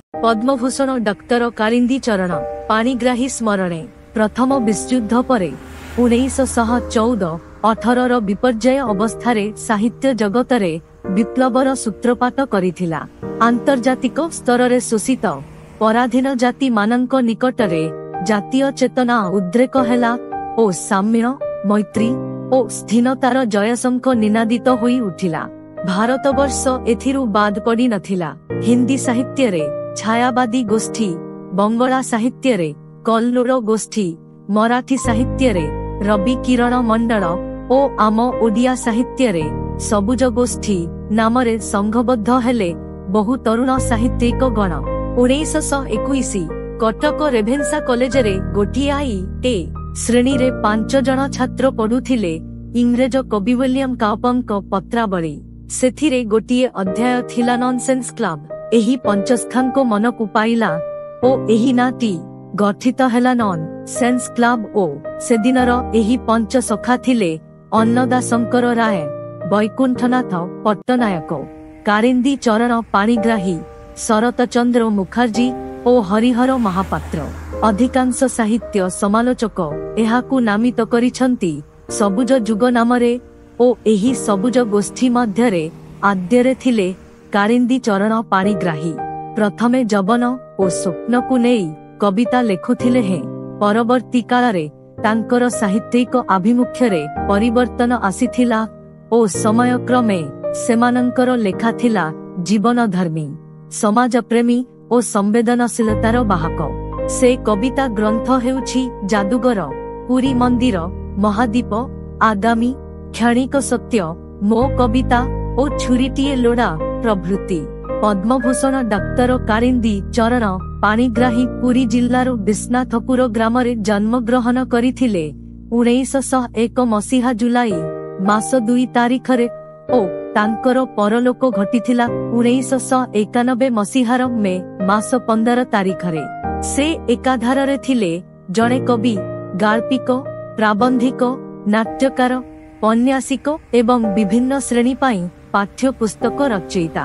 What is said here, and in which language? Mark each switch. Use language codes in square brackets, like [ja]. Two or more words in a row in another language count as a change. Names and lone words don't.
[or] ପଦ୍ମଭୂଷଣ ଡକ୍ଟର କାଳିନ୍ଦୀ ଚରଣ ପାଣିଗ୍ରାହୀ ସ୍ମରଣେ ପ୍ରଥମ ବିଶ୍ୱଯୁଦ୍ଧ ପରେ 1914-18 ବିପର୍ଯ୍ୟୟ ଅବସ୍ଥାରେ ସାହିତ୍ୟ ଜଗତରେ ବିପ୍ଳବର ସୂତ୍ରପାତ କରିଥିଲା। ଆନ୍ତର୍ଜାତିକ ସ୍ତରରେ ଶୋଷିତ ପରାଧୀନ ଜାତି ମାନଙ୍କ ନିକଟରେ ଜାତୀୟ ଚେତନା ଉଦ୍ରେକ ହେଲା ଓ ସାମ୍ୟ ମୈତ୍ରୀ ଓ ସ୍ଥିରତାର ଜୟଶଙ୍ଖ ନିନାଦିତ ହୋଇ ଉଠିଲା। ଭାରତବର୍ଷ ଏଥିରୁ ବାଦ ପଡ଼ି ନଥିଲା। ହିନ୍ଦୀ ସାହିତ୍ୟ ରେ ଛାୟାବାଦୀ ଗୋଷ୍ଠୀ, ବଙ୍ଗଳା ସାହିତ୍ୟ ରେ କଲ୍ଲୋଳ ଗୋଷ୍ଠୀ, ମରାଠୀ ସାହିତ୍ୟ ରେ ରବି କିରଣ ମଣ୍ଡଳ ଓ ଆମ ଓଡ଼ିଆ ସାହିତ୍ୟ ରେ ସବୁଜ ଗୋଷ୍ଠୀ ନାମରେ ସଂଘବଦ୍ଧ ହେଲେ ବହୁ ତରୁଣ ସାହିତ୍ୟିକ ଗଣ। 1921 କଟକ ରେଭେନ୍ସା କଲେଜ ରେ ଗୋଟିଏ ଏ ଶ୍ରେଣୀ ରେ 5 ଜଣ ଛାତ୍ର ପଢ଼ୁଥିଲେ ଇଂରେଜ କବି ୱିଲିୟମ କାଉପରଙ୍କ ପତ୍ରାବଳୀ। ସେଥିରେ ଗୋଟିଏ ଅଧ୍ୟାୟ ଥିଲା [en] Nonsense Club. [or] ଏହି ପଞ୍ଚସ୍ଥାନକୋ ମନକୁ ପାଇଲା ଓ ଏହି ନାଟି ଗଠିତ ହେଲା [en] Non Sense Club [or] ଓ ସେଦିନର ଏହି ପଞ୍ଚ ସଖା ଥିଲେ ଅନ୍ନଦା ଶଙ୍କର ରାୟ, ବୈକୁଣ୍ଠନାଥ ପଟ୍ଟନାୟକ, କାଳିନ୍ଦୀ ଚରଣ ପାଣିଗ୍ରାହୀ, ଶରତ ଚନ୍ଦ୍ର ମୁଖାର୍ଜୀ ଓ ହରିହର ମହାପାତ୍ର। ଅଧିକାଂଶ ସାହିତ୍ୟ ସମାଲୋଚକ ଏହାକୁ ନାମିତ କରିଛନ୍ତି ସବୁଜ ଯୁଗ ନାମରେ ଓ ଏହି ସବୁଜ ଗୋଷ୍ଠୀ ମଧ୍ୟରେ ଆଦ୍ୟରେ ଥିଲେ କାଳିନ୍ଦୀ ଚରଣ ପାଣିଗ୍ରାହୀ। ପ୍ରଥମେ ଯୌବନ ଓ ସ୍ୱପ୍ନକୁ ନେଇ କବିତା ଲେଖୁଥିଲେ ହେଁ, ପରବର୍ତ୍ତୀ କାଳରେ ତାଙ୍କର ସାହିତ୍ୟିକ ଆଭିମୁଖ୍ୟରେ ପରିବର୍ତ୍ତନ ଆସିଥିଲା ଓ ସମୟ କ୍ରମେ ସେମାନଙ୍କର ଲେଖା ଥିଲା ଜୀବନ ଧର୍ମୀ, ସମାଜ ପ୍ରେମୀ ଓ ସମ୍ବେଦନଶୀଳତାର ବାହକ। ସେ କବିତା ଗ୍ରନ୍ଥ ହେଉଛି ଯାଦୁଗର, ପୁରୀ ମନ୍ଦିର, ମହାଦୀପ, ଆଗାମୀ, କ୍ଷଣିକ ସତ୍ୟ, ମୋ କବିତା ଓ ଛୁରୀଟିଏ ଲୋଡ଼ା ପ୍ରଭୃତି। ପଦ୍ମଭୂଷଣ ଡାକ୍ତର କାଳିନ୍ଦୀ ଚରଣ ପାଣିଗ୍ରାହୀ ପୁରୀ ଜିଲ୍ଲାର ବିଶ୍ୱନାଥପୁର ଗ୍ରାମରେ ଜନ୍ମ ଗ୍ରହଣ କରିଥିଲେ 1901 ମସିହା ଜୁଲାଇ ମାସ 2 ତାରିଖରେ ଓ ତାଙ୍କର ପରଲୋକ ଘଟିଥିଲା 1991 ମସିହାର ମେ ମାସ 15 ତାରିଖରେ। ସେ ଏକାଧାରେ ଥିଲେ ଜଣେ କବି, ଗାଳ୍ପିକ, ପ୍ରାବନ୍ଧିକ, ନାଟ୍ୟକାର, ଔପନ୍ୟାସିକ ଏବଂ ବିଭିନ୍ନ ଶ୍ରେଣୀ ପାଇଁ ପାଠ୍ୟ ପୁସ୍ତକ ରଚୟିତା।